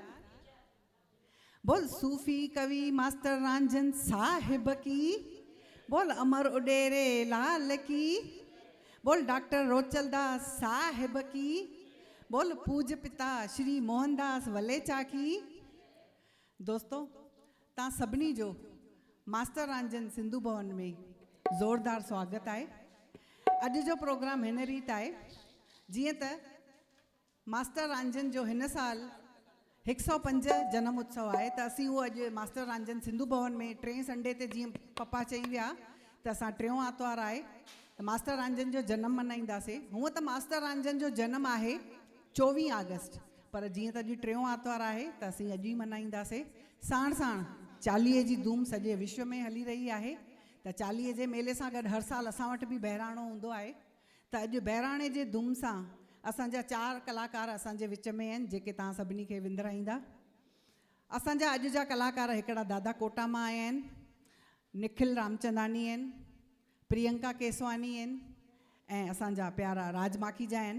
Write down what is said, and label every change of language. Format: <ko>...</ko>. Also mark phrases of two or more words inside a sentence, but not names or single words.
<hi>बोल सूफी कवि मास्टर रांझन साहिब की, बोल अमर उडेरे लाल की, बोल डॉक्टर रोचलदास साहिब की, बोल पूज्य पिता श्री मोहनदास वलेचा की।</hi> <sd>दोस्तों ता सभिनी जो मास्टर रांझन सिंधु भवन में ज़ोरदार स्वागत है। अज जो प्रोग्राम हिन रीत है जीअं त मास्टर रांझन जो हिन साल 105 जन्म उत्सव है, तो असी वो अज मास्टर रांझन सिंधु भवन में 3 संडे ते जीअं पप्पा चई विया त असां 3 आतवार है तो मास्टर रांझन जो जन्म मनाईंदासीं। हूँ तो मास्टर रांझन जो जन्म है 24 अगस्त, पर जीअं त अॼु 3 आतवार है तो असीं अॼु ही मनाईंदासीं। साण साण चालीहे जी धूम सॼे विश्व में हली रही है। तो चालीहे जे मेले सां गॾु हर साल असां वटि बि बहिराणो हूंदो आहे। त अॼु बहिराणे जे धूम सां असांजा 4 कलाकार असांजे विच में आहिनि जेके तव्हां सभिनी खे विंदराईंदा। असांजा अॼु जा कलाकार हिकिड़ा दादा कोटा मां आया आहिनि, निखिल रामचंदानी आहिनि, प्रियंका केसवानी आहिनि ऐं असांजा प्यारा राज माखीजा आहिनि।</sd>